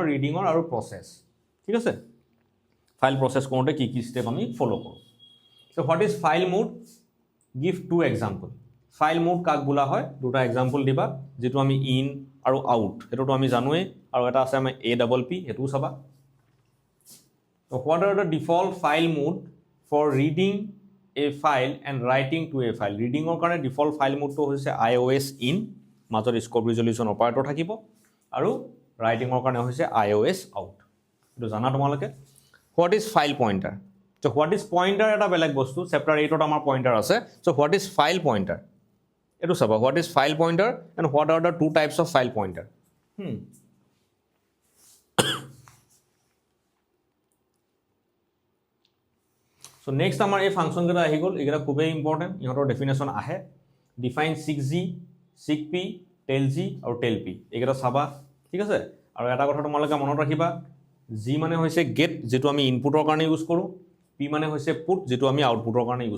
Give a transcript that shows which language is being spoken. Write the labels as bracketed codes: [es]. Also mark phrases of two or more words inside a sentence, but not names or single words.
[as] ৰিডিঙৰ আৰু প্ৰচেছ ঠিক আছে [en] file process [as] কৰোঁতে কি কি ষ্টেপ আমি ফ'ল' কৰোঁ [en] so what is file mode give to example file mode [as] কাক বোলা হয় দুটা এক্সাম্পল দিবা যিটো আমি ইন আৰু আউট সেইটোতো আমি জানোৱেই আৰু এটা আছে আমাৰ APP সেইটোও চাবা [en] So what are the default file mode for reading a file and writing to a file? Reading or কাৰণে default file mode to হৈছে iOS in মাজত scope resolution operator [as] থাকিব আৰু [en] writing or [as] কাৰণে হৈছে [en] iOS out [as] এটো জানা তোমালোকে [en] what is file pointer so what is pointer [as] এটা বেলেগ বস্তু [en] chapter 8 [as] ত আমাৰ [en] pointer আছে so what is file pointer [as] এটো চাবা [en] what is file pointer and what are the two types of file pointer So next [as] আমাৰ এই ফাংচন কেইটা আহি গ'ল এইকেইটা খুবেই ইম্পৰ্টেণ্ট ইহঁতৰ ডেফিনেশ্যন আহে ডিফাইন 6G 6P টেল G আৰু টেল P এইকেইটা চাবা ঠিক আছে আৰু এটা কথা তোমালোকে মনত ৰাখিবা G মানে হৈছে গেট যেটো আমি ইনপুটৰ কাৰণে ইউজ কৰোঁ P মানে হৈছে পুট যেটো আমি আউটপুটৰ কাৰণে ইউজ